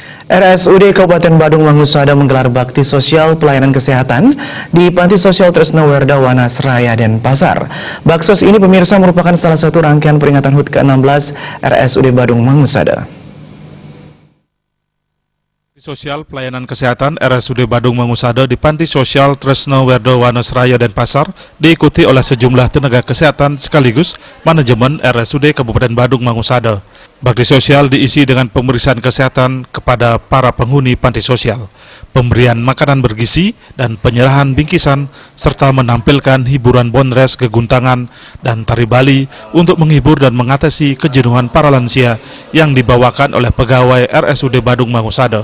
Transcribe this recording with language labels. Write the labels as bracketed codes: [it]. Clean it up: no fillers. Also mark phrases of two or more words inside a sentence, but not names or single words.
[id] RSUD Kabupaten Badung Mangusada menggelar bakti sosial pelayanan kesehatan di Panti Sosial Tresna Werdawana Seraya Denpasar. Baksos ini pemirsa merupakan salah satu rangkaian peringatan HUT ke-16 RSUD Badung Mangusada. Sosial Pelayanan Kesehatan RSUD Badung Mangusada di Panti Sosial Tresna Werdawana Seraya Denpasar diikuti oleh sejumlah tenaga kesehatan sekaligus manajemen RSUD Kabupaten Badung Mangusada. Bakti sosial diisi dengan pemeriksaan kesehatan kepada para penghuni panti sosial, pemberian makanan bergizi dan penyerahan bingkisan, serta menampilkan hiburan bonres geguntangan dan tari Bali untuk menghibur dan mengatasi kejenuhan para lansia yang dibawakan oleh pegawai RSUD Badung Mangusada.